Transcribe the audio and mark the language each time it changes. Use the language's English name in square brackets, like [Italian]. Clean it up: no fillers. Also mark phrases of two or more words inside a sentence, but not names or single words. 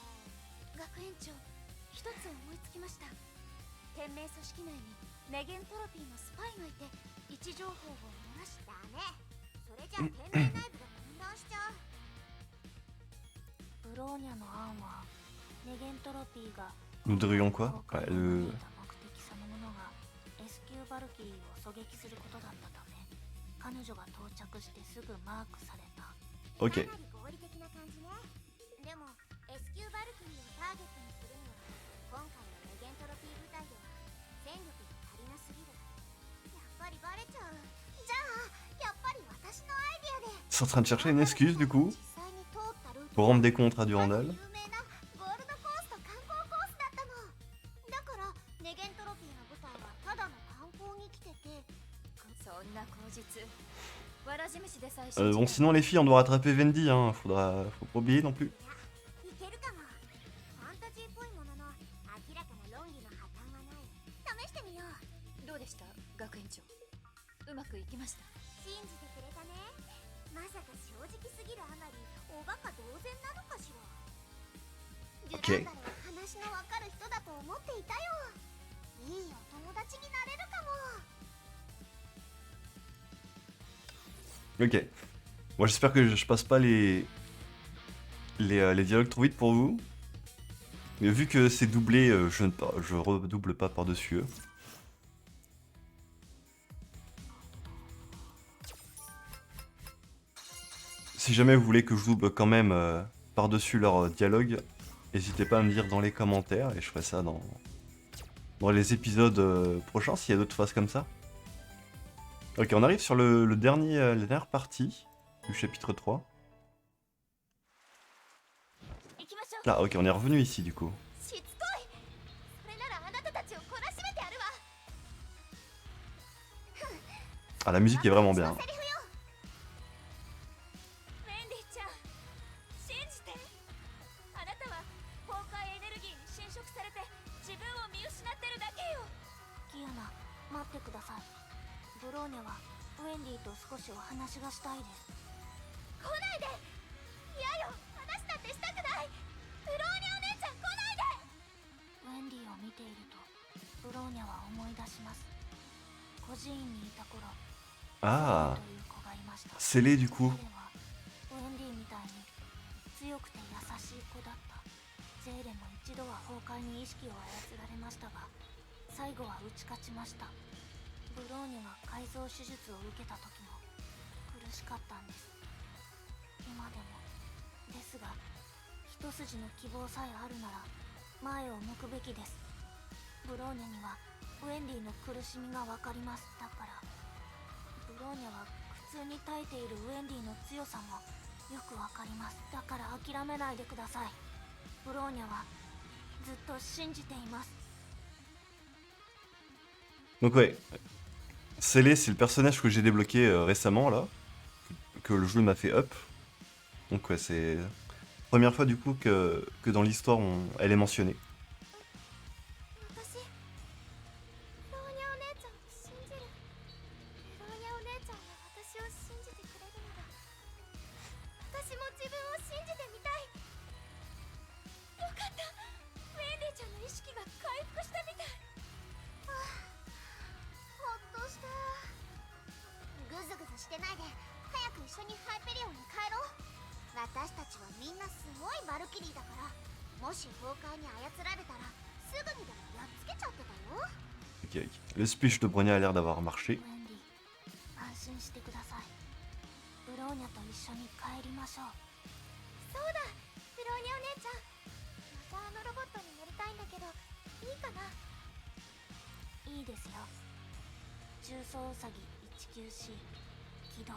[Japanese] 学園長、一つ思いつきました。天命組織内にネゲントロピーのスパイがいて位置情報を漏らしたね。それじゃ天命内部が混乱しちゃう。ブローニャの案はネゲントロピーが [French] Nous devrions quoi? Ouais, [Japanese] 目的そのものが S 級バルキリーを狙撃することだったため、彼女が到着してすぐマークされた。 [French] Ok. [Japanese] かなり合理的な感じね。でも S 級バルキリーをターゲットにするには今回のネゲントロピー部隊では戦力が足りなすぎる。やっぱりバレちゃう。じゃあやっぱり私のアイデアで [French] C'est en train de chercher une excuse du coup [Japanese] 実際に通ったルート [French] pour rendre des comptes à Durandal. [Japanese] 有名なゴールドコースト観光コースだったの。だからネゲントロピーの部隊はただの観光に来てて。そんな口実。わらじ飯でさえ [French] Bon, sinon les filles, on doit rattraper Vendy, hein. Faut pas oublier non plus. [Japanese] いけるかも。ファンタジーっぽいものの明らかな論理の破綻はない。試してみよう。どうでした学園長。うまくいきました。信じてくれたね。まさか正直すぎるあまりおバカ同然なのかしら。デュランダルは話のわかる人だと思っていたよ。いいお友達になれるかも。 [French] Ok. Moi j'espère que je passe pas les dialogues trop vite pour vous. Mais vu que c'est doublé, je redouble pas par-dessus eux. Si jamais vous voulez que je double quand même par-dessus leur dialogue, n'hésitez pas à me dire dans les commentaires et je ferai ça dans les épisodes prochains s'il y a d'autres phases comme ça. Ok, on arrive sur la dernière partie du chapitre 3. [Japanese] 行きましょう。 [French] Là, ok, on est revenu ici du coup. [Japanese] しつこい。それならあなたたちを懲らしめてやるわ。 [French] Ah, la musique est vraiment [Japanese] 私 [French] bien. [Japanese] のセリフよ。ウェンディちゃん、信じて。あなたは崩壊エネルギーに侵食されて自分を見失ってるだけよ。キアナ、待ってください。ブローネはウェンディと少しお話がしたいです。来ないで。嫌よ、話だってしたくない。ブローニャお姉ちゃん、来ないで。ウェンディを見ているとブローニャは思い出します。孤児院にいた頃、 Ah, という子がいました。 [French] scellé du coup. [Japanese] 彼はウェンディみたいに強くて優しい子だった。ゼーレも一度は崩壊に意識を操られましたが、最後は打ち勝ちました。ブローニャが改造手術を受けた時も苦しかったんです。今でもですが、一筋の希望さえあるなら前を向くべきです。ブローニャにはウェンディの苦しみがわかります。だからブローニャは苦痛に耐えているウェンディの強さもよくわかります。だから諦めないでください。ブローニャはずっと信じています。 [French] Donc ouais, Scellé c'est le personnage que j'ai débloqué récemment là, que le jeu m'a fait up. Donc ouais, c'est la première fois du coup que dans l'histoire elle est mentionnée. [Japanese] 私、ブローニャお姉ちゃんを信じる。ブローニャお姉ちゃんが私を信じてくれるなら、私も自分を信じてみたい。よかった。ウェンディちゃんの意識が回復したみたい。ああ、ほっとした。ぐずぐずしてないで、早く一緒にハイペリオンに帰ろう。私たちはみんなすごいバルキリーだから、もし崩壊に操られたらすぐにでもやっつけちゃってたよ。 [French] Ok, ok. Le speech de Bronya a l'air d'avoir marché. [Japanese] ウェンディ、安心してください。ブローニャと一緒に帰りましょう。そうだ、ブローニャお姉ちゃん。またあのロボットに乗りたいんだけど、いいかな？いいですよ。重装ウサギ 19C 起動。